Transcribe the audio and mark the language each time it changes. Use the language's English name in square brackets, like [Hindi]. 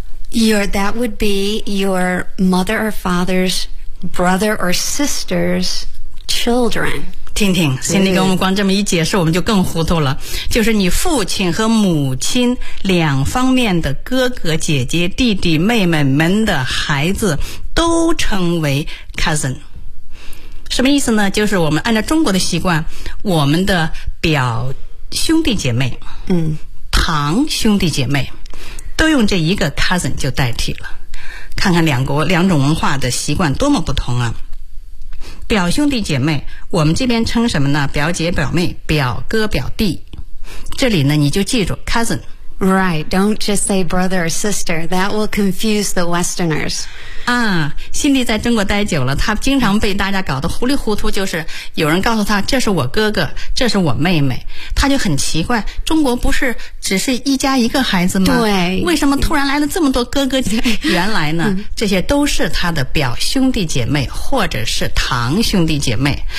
[English] That would be your mother or father's brother or sister's children. [Chinese] 听听，心里跟我们光这么一解释，我们就更糊涂了。就是你父亲和母亲两方面的哥哥姐姐弟弟妹妹们的孩子都称为 cousin。什么意思呢？就是我们按照中国的习惯，我们的表兄弟姐妹，堂兄弟姐妹都用这一个 cousin 就代替了。看看两国两种文化的习惯多么不同啊。表兄弟姐妹我们这边称什么呢？表姐表妹，表哥表弟。这里呢你就记住 cousin。 [English] Right, don't just say brother or sister, that will confuse the westerners. [Chinese] 啊，心里在中国待久了，他经常被大家搞得糊里糊涂，就是有人告诉他这是我哥哥，这是我妹妹，他就很奇怪，中国不是只是一家一个孩子吗？对，为什么突然来了这么多哥哥？原来呢，这些都是他的表兄弟姐妹或者是堂兄弟姐妹。